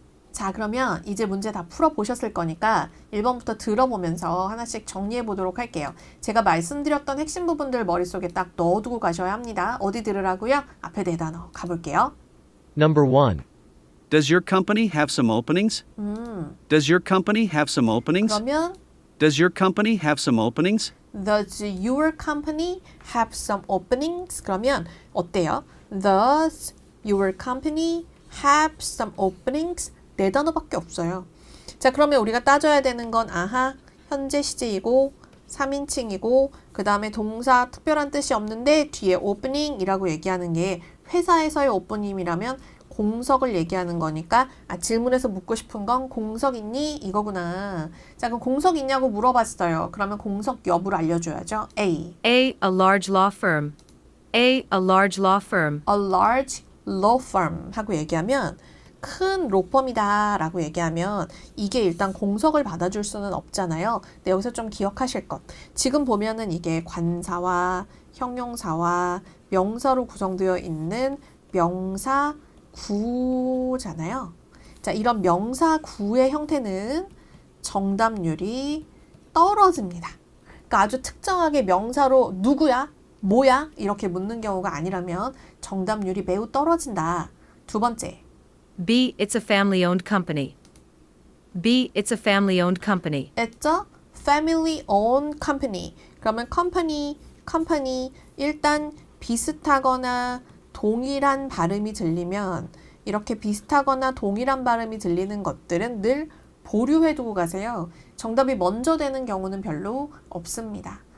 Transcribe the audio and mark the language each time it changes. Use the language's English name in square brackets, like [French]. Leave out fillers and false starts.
[Korean] 자, 그러면 이제 문제 다 풀어보셨을 거니까 1번부터 들어보면서 하나씩 정리해 보도록 할게요. 제가 말씀드렸던 핵심 부분들 머릿속에 딱 넣어두고 가셔야 합니다. 어디 들으라고요? 앞에 네 단어 가볼게요. [English] Number 1. Does your company have some openings? Does your company have some openings? [Korean] 그러면 [English] Does your company have some openings? Does your company have some openings? [Korean] 그러면 어때요? [English] Does your company have some openings? [Korean] 네 단어밖에 없어요. 자, 그러면 우리가 따져야 되는 건 아하, 현재 시제이고 3인칭이고 그 다음에 동사 특별한 뜻이 없는데 뒤에 opening이라고 얘기하는 게 회사에서의 오프닝이라면 공석을 얘기하는 거니까 질문에서 묻고 싶은 건 공석 있니? 이거구나. 자, 그럼 공석 있냐고 물어봤어요. 그러면 공석 여부를 알려줘야죠. [English] A. A large law firm. A large law firm. A large law firm [Korean] 하고 얘기하면 큰 로펌이다 라고 얘기하면 이게 일단 공석을 받아줄 수는 없잖아요. 근데 여기서 좀 기억하실 것. 지금 보면은 이게 관사와 형용사와 명사로 구성되어 있는 명사 구잖아요. 자, 이런 명사 구의 형태는 정답률이 떨어집니다. 그러니까 아주 특정하게 명사로 누구야? 뭐야? 이렇게 묻는 경우가 아니라면 정답률이 매우 떨어진다. 두 번째. [English] B. It's a family-owned company. B. It's a family-owned company. It's a family-owned company. [Korean] 그러면 company 일단 비슷하거나 동일한 발음이 들리면 이렇게 비슷하거나 동일한 발음이 들리는 것들은 늘 보류해두고 가세요. 정답이 먼저 되는 경우는 별로 없습니다.